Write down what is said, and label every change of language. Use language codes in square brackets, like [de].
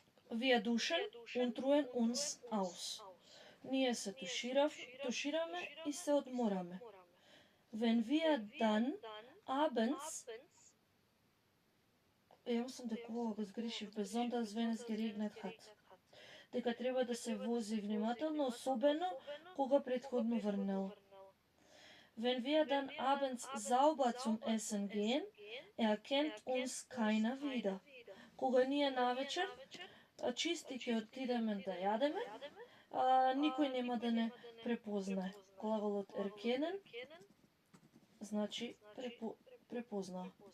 [de] Wir duschen und ruhen uns aus. [mk] Ние се тушираме и се одмораме. [de] Wenn wir dann abends [mk] сам дека ова го сгрешив, [de] besonders wenn es geregnet hat. [mk] Дека треба да се вози внимателно, особено кога претходно врнело. [de] Wenn wir dann abends sauber zum Essen gehen, erkennt uns keiner wieder. [mk] Кога ние навечер чисти ќе отидеме да јадеме, никој нема да не препознае. Глаголот erkennen значи препознаа.